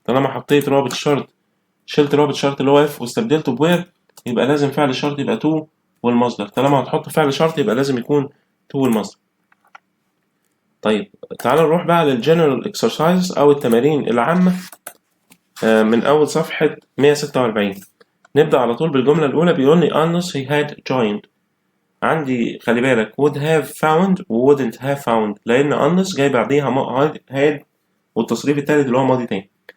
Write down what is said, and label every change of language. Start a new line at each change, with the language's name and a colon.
Arabic: طالما حطيت رابط شرط شلت رابط شرط اللي هو if واستبدلته ب where، يبقى لازم فعل الشرط يبقى to والمصدر. طالما هتحط فعل شرط يبقى لازم يكون to والمصدر. طيب تعال نروح بقى للجنرال exercises أو التمارين العامة من أول صفحة 146. نبدأ على طول بالجملة الأولى. بيقول لي
English: unless he had joined.
Arabic: عندي خلي بالك
English: would have found
Arabic: و
English: wouldn't have found،
Arabic: لأن unless جاي بعديها had والتصريف التالت اللي هو ماضي تاني.